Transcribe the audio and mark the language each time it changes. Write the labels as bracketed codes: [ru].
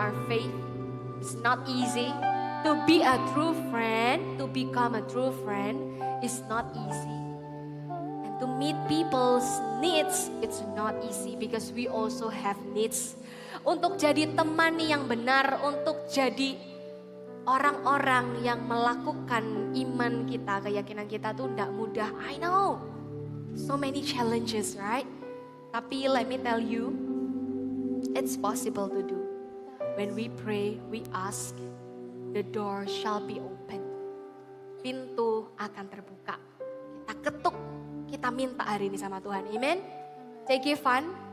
[en] faith. It's not easy. To be a true friend, to become a true friend is not easy. And to meet people's needs, it's not easy because we also have needs. [id] Untuk jadi teman yang benar, untuk jadi orang-orang yang melakukan iman kita, keyakinan kita tuh tidak mudah. [en] I know, so many challenges, right? Tapi let me tell you, it's possible to do. When we pray, we ask, the door shall be open. [id] Pintu akan terbuka. Kita ketuk, kita minta hari ini sama Tuhan. Amen. [en] Take it fun.